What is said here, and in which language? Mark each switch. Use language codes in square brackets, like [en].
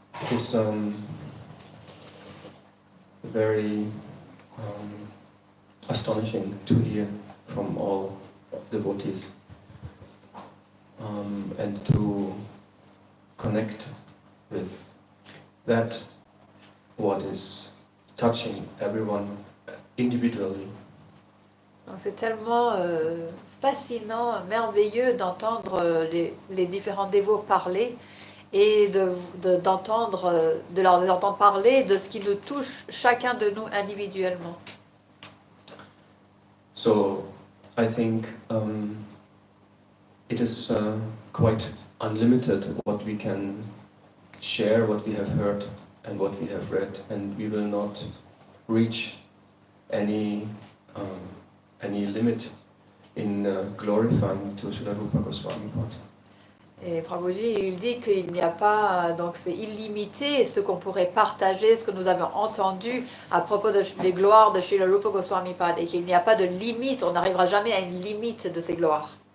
[en] It's very astonishing to hear from all devotees and to connect with that what is touching everyone individually. [fr] Donc c'est tellement fascinant, merveilleux d'entendre les différents dévots parler et de les entendre parler de ce qui nous touche chacun de nous individuellement. [en] So I think it is quite unlimited what we can share, what we have heard and what we have read, and we will not reach any limit in glorifying to Srila Rupa Goswami Pad. [fr] Et Prabhuji, il dit qu'il n'y a pas, donc c'est illimité ce qu'on pourrait partager, ce que nous avons entendu à propos des gloires de Srila Rupa Goswami Pad, et qu'il n'y a pas de limite, on n'arrivera jamais à une limite de ces gloires.